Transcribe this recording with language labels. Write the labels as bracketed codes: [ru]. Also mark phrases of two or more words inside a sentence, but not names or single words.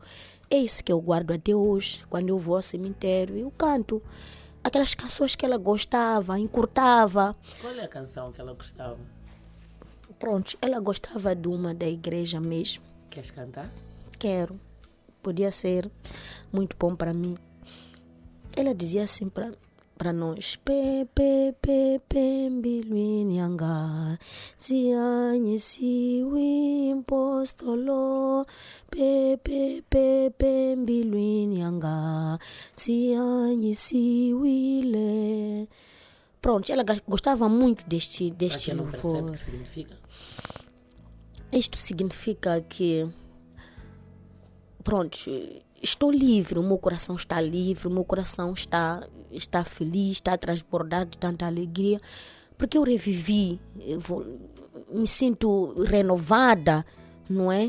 [pt] É isso que eu guardo até hoje. Quando eu vou ao cemitério, eu canto aquelas canções que ela gostava, encurtava. Qual é a canção que ela gostava? Pronto, ela gostava de uma da igreja mesmo. Queres cantar? Quero. Podia ser muito bom para mim. Ela dizia assim para nós: Pepe mbiluinyanga sianye siwi impostolo Pepe mbiluinyanga sianye siwile. Pronto, ela gostava muito deste Para quem não percebe o louvor. que significa? Isto significa que, pronto, estou livre, o meu coração está livre, o meu coração está feliz, está transbordado de tanta alegria, porque eu revivi, me sinto renovada, não é?